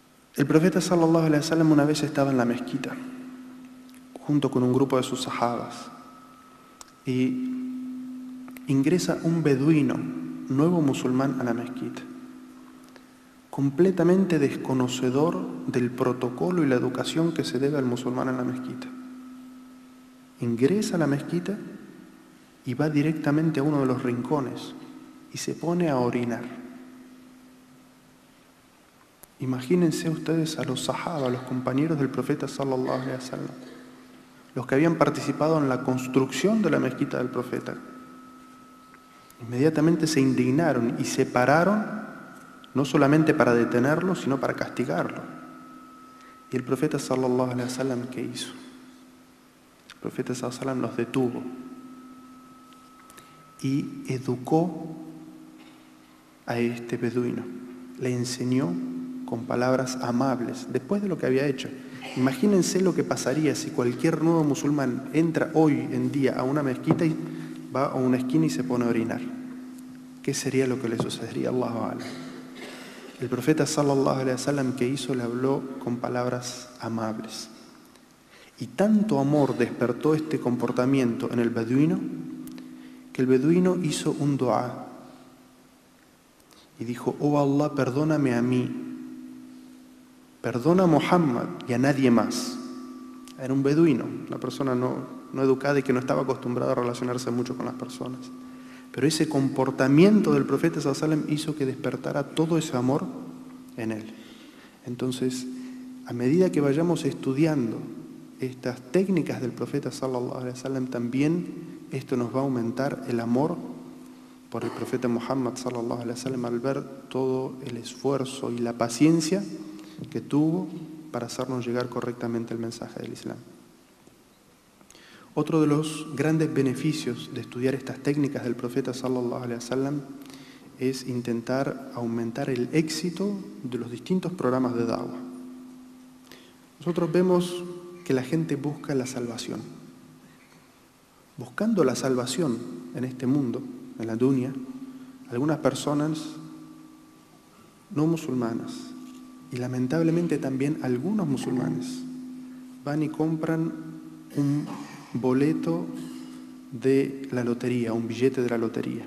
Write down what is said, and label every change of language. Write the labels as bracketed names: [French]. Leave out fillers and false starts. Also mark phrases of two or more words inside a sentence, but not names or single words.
[Spanish] El profeta [Arabic] صلى الله عليه وسلم [Spanish] una vez estaba en la mezquita junto con un grupo de sus sahabas y ingresa un beduino, nuevo musulmán, a la mezquita, completamente desconocedor del protocolo y la educación que se debe al musulmán en la mezquita. Ingresa a la mezquita y va directamente a uno de los rincones y se pone a orinar. Imagínense ustedes a los sahaba, los compañeros del profeta [Arabic] صلى الله عليه وسلم, [Spanish] los que habían participado en la construcción de la mezquita del profeta. Inmediatamente se indignaron y se pararon, no solamente para detenerlo, sino para castigarlo. Y el profeta [Arabic] صلى الله عليه وسلم, [Spanish] ¿qué hizo? El profeta [Arabic] صلى الله عليه وسلم [Spanish] los detuvo y educó a este beduino, le enseñó con palabras amables, después de lo que había hecho. Imagínense lo que pasaría si cualquier nuevo musulmán entra hoy en día a una mezquita y va a una esquina y se pone a orinar. ¿Qué sería lo que le sucedería? [Arabic] الله أعلم. [Spanish] El profeta [Arabic] صلى الله عليه وسلم, [Spanish] que hizo, le habló con palabras amables. Y tanto amor despertó este comportamiento en el beduino, que el beduino hizo un dua y dijo: oh Allah, perdóname a mí, perdona a Muhammad y a nadie más. Era un beduino, una persona no educada y que no estaba acostumbrada a relacionarse mucho con las personas. Pero ese comportamiento del profeta [Arabic] صلى الله عليه وسلم [Spanish] hizo que despertara todo ese amor en él. Entonces, a medida que vayamos estudiando estas técnicas del profeta [Arabic] صلى الله عليه وسلم, [Spanish] también esto nos va a aumentar el amor por el profeta Muhammad [Arabic] صلى الله عليه وسلم, [Spanish] al ver todo el esfuerzo y la paciencia que tuvo para hacernos llegar correctamente el mensaje del Islam. Otro de los grandes beneficios de estudiar estas técnicas del profeta [Arabic] صلى الله عليه وسلم [Spanish] es intentar aumentar el éxito de los distintos programas de da'wah. Nosotros vemos que la gente busca la salvación. Buscando la salvación en este mundo, en la dunya, algunas personas no musulmanas y lamentablemente también algunos musulmanes van y compran un boleto de la lotería, un billete de la lotería.